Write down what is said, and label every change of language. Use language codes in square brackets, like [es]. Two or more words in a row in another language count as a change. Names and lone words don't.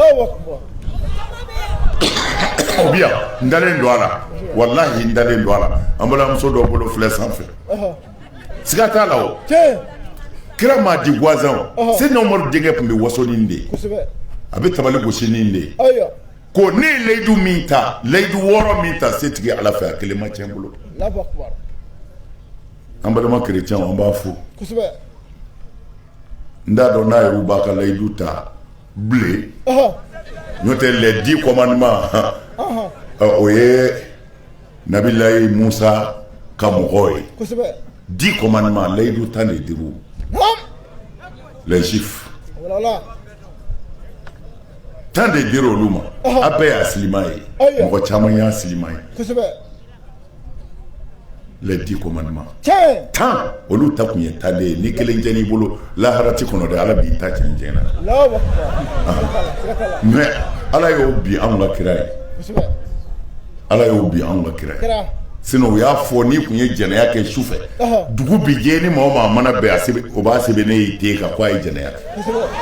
[bm] o bi yan n dalen don a la walahi n dalen don a la an balimamuso dɔ bolo filɛ sanfɛ siga t'a la o kira m'a di gansan o Seydina Umaru denkɛ tun bɛ waso ni nin de ye a bɛ tabali gosi ni nin de ye ko ne ye layidu min ta layidu 6 min ta setigi ala fɛ a kelen ma tiɲɛ n bolo an balima kerecɛnw an b'a fo n t'a dɔn n'a yɛrɛ b'a ka layidu ta bilen n'o tɛ [fr] les 10 commandements [bm] o ye Nabilayi Musa ka mɔgɔw ye [fr] 10 commandements [bm] layidu 15 [fr] les juifs [bm] tan de dir'olu olu ma a bɛɛ y'a silima ye mɔgɔ caman y'a silima ye [fr] les 10 commandements [bm] tan olu ta kun ye tan de ye ni kelen jɛn'i i bolo lahara ti kɔnɔ dɛ ala b'i ta cɛn cɛn na [fr] mais ala [bm] y'o bi anw ka kira ye ala y'o bi anw ka kira ye sinon u y'a fɔ n'i kun ye jɛnɛya kɛ su fɛ dugu bi jɛ ni maa o maa mana bɛn o b'a sɛbɛn ne y'i den kan ko a ye jɛnɛya kɛ